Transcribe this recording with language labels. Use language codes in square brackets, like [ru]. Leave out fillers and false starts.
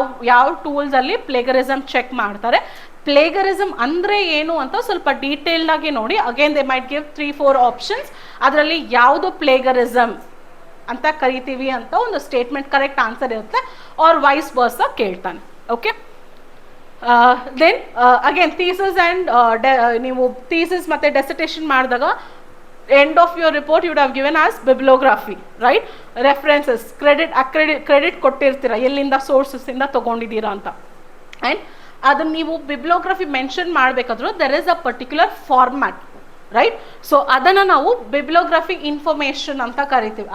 [kn] ಯಾವ ಟೂಲ್ಸಲ್ಲಿ ಪ್ಲೇಗರಿಸಮ್ ಚೆಕ್ ಮಾಡ್ತಾರೆ, ಪ್ಲೇಗರಿಸಮ್ ಅಂದರೆ ಏನು ಅಂತ ಸ್ವಲ್ಪ ಡೀಟೇಲ್ಡ್ ಆಗಿ ನೋಡಿ. Again [en] they might give 3-4 options, [kn] ಅದರಲ್ಲಿ ಯಾವುದು ಪ್ಲೇಗರಿಸಮ್ ಅಂತ ಕರಿತೀವಿ ಅಂತ ಒಂದು ಸ್ಟೇಟ್ಮೆಂಟ್ ಕರೆಕ್ಟ್ ಆನ್ಸರ್ ಇರುತ್ತೆ, [en] or vice versa [kn] ಕೇಳ್ತಾನೆ. [en] okay, then again thesis and [kn] ನೀವು ಥೀಸಿಸ್ ಮತ್ತು ಡೆಸಿಟೇಷನ್ ಮಾಡಿದಾಗ [en] end of your report you would have given as bibliography, right? [kn] References, credit ಕೊಟ್ಟಿರ್ತೀರ ಎಲ್ಲಿಂದ ಸೋರ್ಸಸ್ ಇಂದ ತಗೊಂಡಿದ್ದೀರಾ ಅಂತ. ಆ್ಯಂಡ್ ಅದನ್ನ ನೀವು ಬಿಬ್ಲಿಯೋಗ್ರಫಿ mention ಮಾಡಬೇಕಾದ್ರೂ [en] There is a particular format, right? [kn] So ಅದನ್ನು ನಾವು ಬಿಬ್ಲಿಯೋಗ್ರಫಿ ಇನ್ಫಾರ್ಮೇಷನ್ ಅಂತ ಕರಿತೀವಿ.